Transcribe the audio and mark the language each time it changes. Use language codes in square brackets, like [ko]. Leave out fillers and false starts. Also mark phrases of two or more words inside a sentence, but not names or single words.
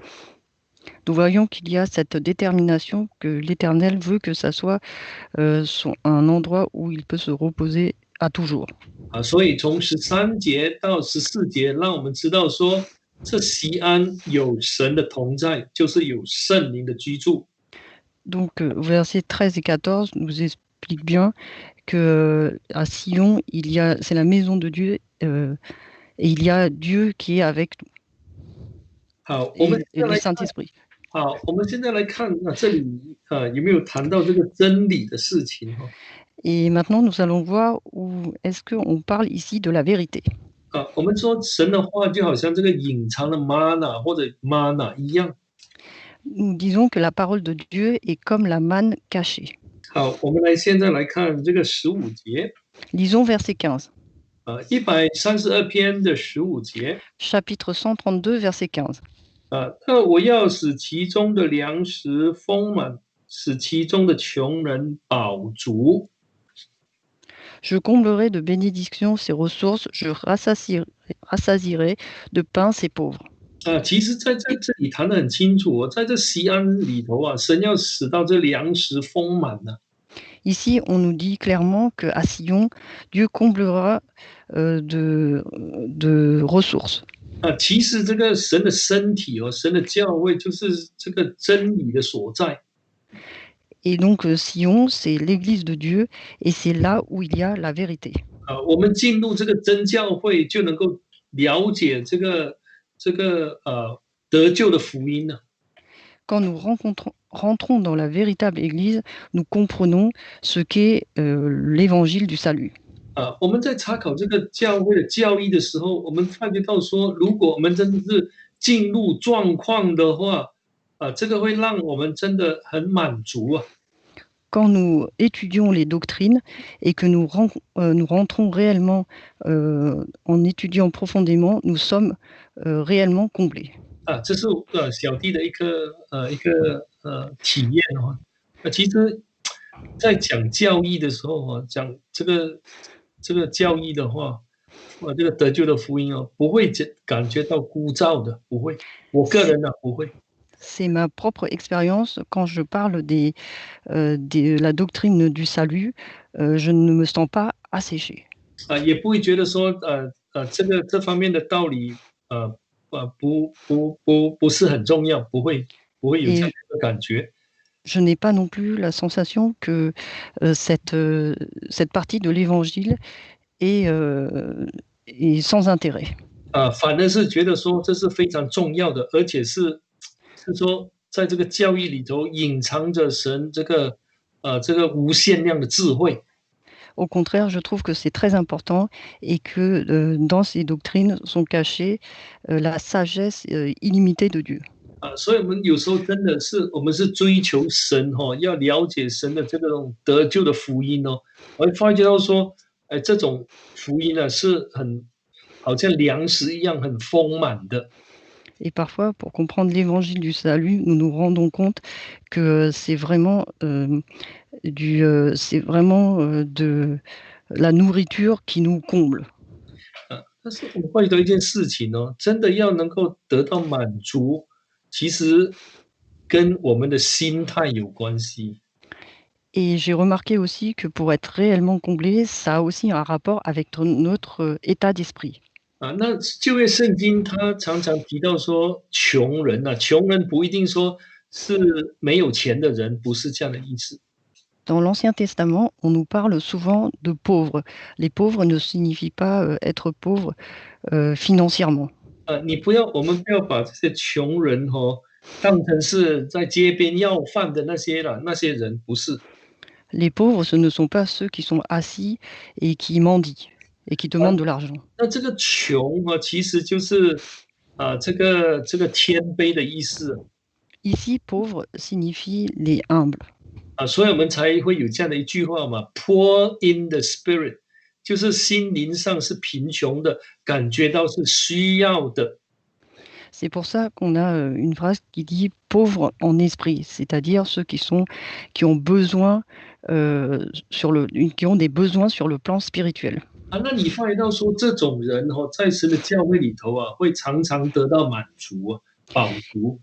[fr] Nous voyons qu'il y a cette détermination que l'Éternel veut que ça soit un endroit où il peut se reposer à toujours. [zh] 所以从13节到14节，让我们知道说，这锡安有神的同在，就是有圣灵的居住。 [fr] Donc, versets 13 et 14 nous expliquent bien que à Sion, c'est la maison de Dieu et il y a Dieu qui est avec nous. [zh] 好，我们 [fr] et le Saint-Esprit. [zh] 好，我们现在来看这里有没有谈到这个真理的事情。 [fr] Et maintenant, nous allons voir où est-ce qu'on parle ici de la vérité. [zh] 我们说神的话就好像这个隐藏的 mana 或者 mana 一样。 [fr] Nous disons que la parole de Dieu est comme la manne cachée. [zh] 好，我们现在来看这个15节。 [fr] Lisons verset 15. [zh] 132 篇的15节。 [fr] Chapitre 132, verset 15. [zh] 我要使其中的粮食丰满，使其中的穷人饱足。 [fr] Je comblerai de bénédictions ses ressources, je rassasierai de pain ses pauvres. [zh] 其实在这里谈得很清楚哦，在这锡安里头啊，神要使到这粮食丰满呢、 [fr] Ici, on nous dit clairement qu'à Sion, Dieu comblera de ressources. [zh] 其实这个神的身体哦，神的教会就是这个真理的所在。 [fr] Et donc, Sion, c'est l'église de Dieu et c'est là où il y a la vérité. [zh] 我们进入这个真教会，就能够了解这个得救的福音呢、 [fr] Quand nous rentrons dans la véritable église, nous comprenons ce qu'est l'évangile du salut. [zh] 我们在查考这个教会的教义的时候，我们发觉到说，如果我们真的是进入状况的话，这个会让我们真的很满足啊。 [fr] Quand nous étudions les doctrines et que nous rentrons réellement en étudiant profondément, nous sommes réellement comblés. [zh] 这是小弟的一个体验哦。其实，在讲教义的时候啊，讲这个教义的话，这个得救的福音哦，不会感觉到枯燥的，不会。我个人呢、不会。 [fr] C'est ma propre expérience quand je parle de la doctrine du salut, je ne me sens pas asséché. [zh] 也不会觉得说这方面的道理不是很重要，不会有这样 [fr] Et [zh] 的感觉。 [fr] je n'ai pas non plus la sensation que cette partie de l'évangile est sans intérêt. [zh] 反而是觉得说这是非常重要的，而且是说在这个教义里头隐藏着神这个无限量的智慧。 [fr] Au contraire, je trouve que c'est très important et que dans ces doctrines sont cachées la sagesse illimitée de Dieu. [zh] 所以我们有时候真的是我们是追求神要了解神的这种得救的福音哦，我会发觉到说，这种福音呢是好像粮食一样很丰满的。 [fr] Et parfois, pour comprendre l'évangile du salut, nous nous rendons compte que c'est vraiment, de la nourriture qui nous comble. [zh] 但是我会的一件事情哦，真的要能够得到满足，其实跟我们的心态有关系。 [fr] Et j'ai remarqué aussi que pour être réellement comblé, ça a aussi un rapport avec notre état d'esprit. [zh] 那旧约圣经它常常提到说穷人穷人不一定说是没有钱的人，不是这样的意思。 [fr] Dans l'Ancien Testament, on nous parle souvent de pauvres. Les pauvres ne signifient pas être pauvres financièrement. [zh] 我们不要把这些穷人当成是在街边要饭的那些人，不是。 [fr] Les pauvres, ce ne sont pas ceux qui sont assis et qui mendient et qui demandent de l'argent. [zh] 那这个穷其实就是这个谦卑的意思。 [fr] Ici, pauvre signifie les humbles. [zh] 所以我们才会有这样的一句话嘛 ， [en] poor in the spirit， [zh] 就是心灵上是贫穷的，感觉到是需要的。 [fr] C'est pour ça qu'on a une phrase qui dit pauvres en esprit, c'est-à-dire ceux qui ont besoin qui ont des besoins sur le plan spirituel. [zh] 那你发现到说这种人在神的教会里头会常常得到满足饱足。